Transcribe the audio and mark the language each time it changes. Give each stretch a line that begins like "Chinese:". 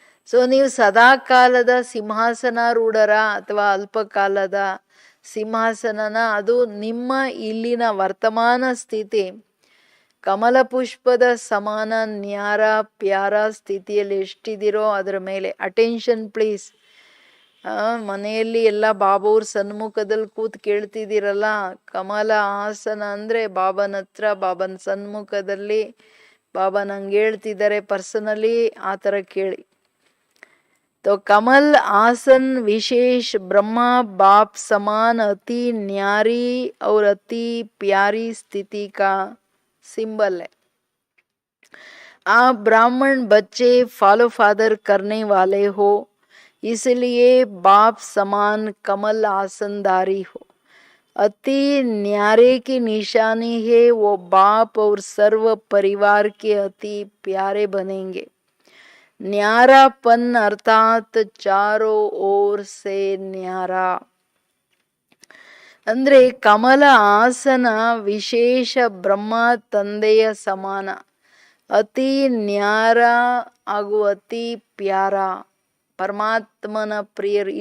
Kannada: So ನೀವು ಸದಾ ಕಾಲದ ಸಿಂಹಾಸನಾರೂಢರ ಅಥವಾ ಅಲ್ಪ ಕಾಲದ ಸಿಂಹಾಸನನ, ಅದು ನಿಮ್ಮ ಇಲ್ಲಿನ ವರ್ತಮಾನ ಸ್ಥಿತಿ ಕಮಲ ಪುಷ್ಪದ ಸಮಾನ ನ್ಯಾರ ಪ್ಯಾರ ಸ್ಥಿತಿಯಲ್ಲಿ ಎಷ್ಟಿದಿರೋ ಅದರ ಮೇಲೆ
English: Attention please.
Kannada: ಮನೆಯಲ್ಲಿ ಎಲ್ಲ ಬಾಬಾವ್ರ ಸನ್ಮುಖದಲ್ಲಿ ಕೂತ್ ಕೇಳ್ತಿದ್ದೀರಲ್ಲ, ಕಮಲ ಆಸನ ಅಂದ್ರೆ ಬಾಬನ ಹತ್ರ, ಬಾಬನ ಸನ್ಮುಖದಲ್ಲಿ ಬಾಬಾ ನಂಗೆ ಹೇಳ್ತಿದ್ದಾರೆ ಪರ್ಸನಲಿ, ಆ ಥರ ಕೇಳಿ.
Hindi: तो कमल आसन विशेष ब्रह्मा बाप समान अति न्यारी और अति प्यारी स्थिति का सिंबल है. आप ब्राह्मण बच्चे फॉलो फादर करने वाले हो, इसलिए बाप समान कमल आसनदारी हो. अति न्यारे की निशानी है, वो बाप और सर्व परिवार के अति प्यारे बनेंगे. न्यारापन अर्थात चारों ओर से न्यारा
Kannada: ಅಂದ್ರೆ ಕಮಲ ಆಸನ ವಿಶೇಷ ಬ್ರಹ್ಮ ತಂದೆಯ ಸಮಾನ, ಅತಿ ನ್ಯಾರ ಹಾಗೂ ಅತಿ ಪ್ಯಾರ, ಪರಮಾತ್ಮನ ಪ್ರಿಯರು.